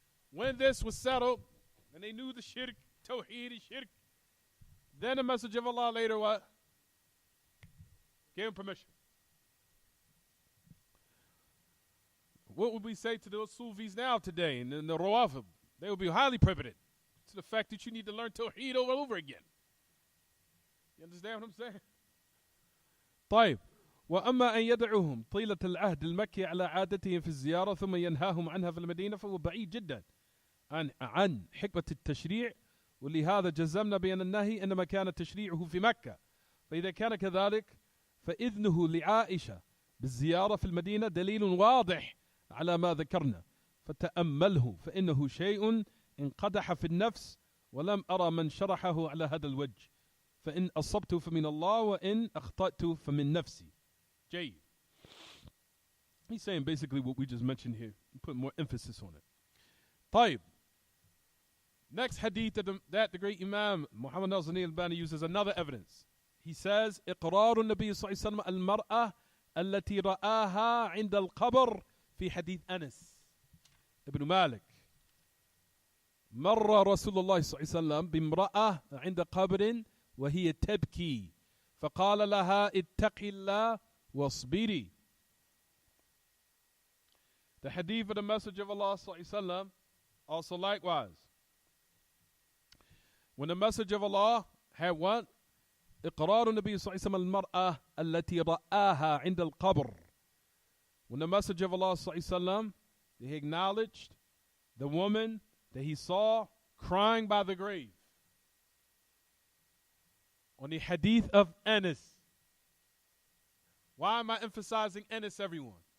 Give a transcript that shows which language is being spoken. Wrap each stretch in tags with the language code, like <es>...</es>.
<en>When this was settled, and they knew the shirk, Tawheed and shirk, then the message of Allah later what? Gave him permission. What would we say to those Sufis now today and the Rawafid? They would be highly prohibited to the fact that you need to learn Tawheed over and over again. You understand what I'm saying?</en> <ar>طيب وأما أن يدعوهم طيلة العهد المكي على عادتهم في الزيارة ثم ينهاهم عنها في المدينة فهو بعيد جدا عن حكمة التشريع ولهذا جزمنا بأن النهي إنما كان تشريعه في مكة فإذا كان كذلك فإذنه لعائشة بالزيارة في المدينة دليل واضح على ما ذكرنا فتأمله فإنه شيء انقدح في النفس ولم أرى من شرحه على هذا الوجه فإن أصبت فمن الله وإن أخطأت فمن نفسي. جيد.</ar> <en>He's saying basically what we just mentioned here. Put more emphasis on it.</en> <ar>طيب.</ar> <en>Next hadith that the great Imam Muhammad Nasr al-Albani uses another evidence. He says</en> <ar>إقرار النبي صلى الله عليه وسلم المرأة التي رآها عند القبر في حديث أنس ابن مالك. مر رسول الله صلى الله عليه وسلم بامرأة عند قبر وهي تبكي فقال لها اتقي الله واصبري.</ar> <en>The hadith of the Messenger of Allah</en> <ar>صلى الله عليه وسلم</ar> <en>also likewise. When the Messenger of Allah had what?</en> <ar>إقرار النبي صلى الله عليه وسلم المرأة التي رآها عند القبر.</ar> <en>When the Messenger of Allah</en> <ar>صلى الله عليه وسلم,</ar> <en>he acknowledged the woman that he saw crying by the grave. On the hadith of Anas. Why am I emphasizing Anas, everyone?</en>